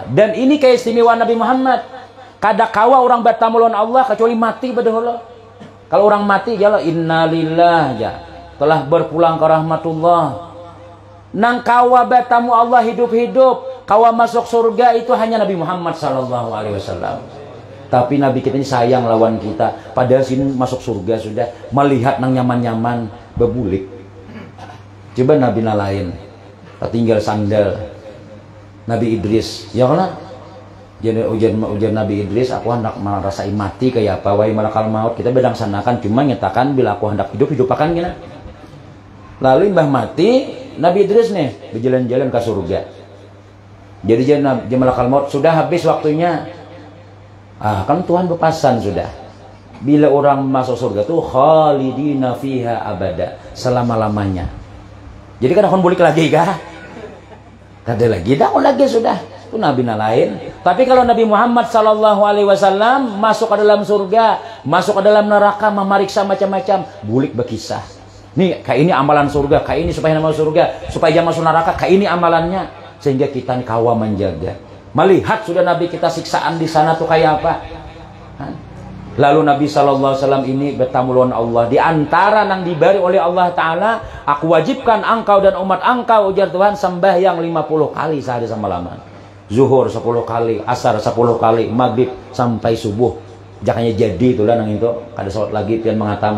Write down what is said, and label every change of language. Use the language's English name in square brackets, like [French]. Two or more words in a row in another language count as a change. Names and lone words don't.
[Banjar] Dan ini keistimewaan Nabi Muhammad. Kada kawa orang bertamu lawan Allah kecuali mati badahola. Kalau orang mati jala innalillah ya, telah berpulang ke rahmatullah. Nang kawa bertamu Allah hidup-hidup, kawa masuk surga itu hanya Nabi Muhammad [Arabic] صلى الله عليه وسلم. [Banjar] Tapi Nabi kita ini sayang lawan kita. Padahal sini masuk surga sudah, melihat nang nyaman-nyaman bebulik. Coba Nabi lain, tinggal sandal. Nabi Idris, ya Allah. Jadi ujian Nabi Idris, aku hendak merasakan mati kayak apa, wahai [Arabic] ملك الموت. [Banjar] Kita bedang sanakan, cuma nyatakan bila aku hendak hidup akan gini. Lalu mbah mati, Nabi Idris nih berjalan-jalan ke surga. Jadi jadi [Arabic] ملك الموت [Banjar] sudah habis waktunya. Kan Tuhan berpesan sudah. Bila orang masuk surga tuh [Arabic] خالدين فيها أبدا, [Banjar] selama-lamanya. Jadi kan akan balik lagi kah? Kada lagi, dah lagi sudah. Itu Nabi lain. Tapi kalau Nabi Muhammad [Arabic] صلى الله عليه وسلم [Banjar] masuk ke dalam surga, masuk ke dalam neraka, memeriksa macam-macam, bulik berkisah. Nih, kayak ini amalan surga, kayak ini supaya masuk surga, supaya jangan masuk neraka, kayak ini amalannya. Sehingga kita kawa menjaga. Melihat sudah Nabi kita siksaan di sana tuh kayak apa. Lalu Nabi [Arabic] صلى الله عليه وسلم [Banjar] ini bertamu lawan Allah. Di antara yang diberi oleh Allah Ta'ala, aku wajibkan engkau dan umat engkau, ujar Tuhan, sembahyang 50 kali sehari semalam. Zuhur 10 kali, asar 10 kali, maghrib sampai subuh. Jakanya jadi itulah nang itu. Kada salat lagi pian mengatam.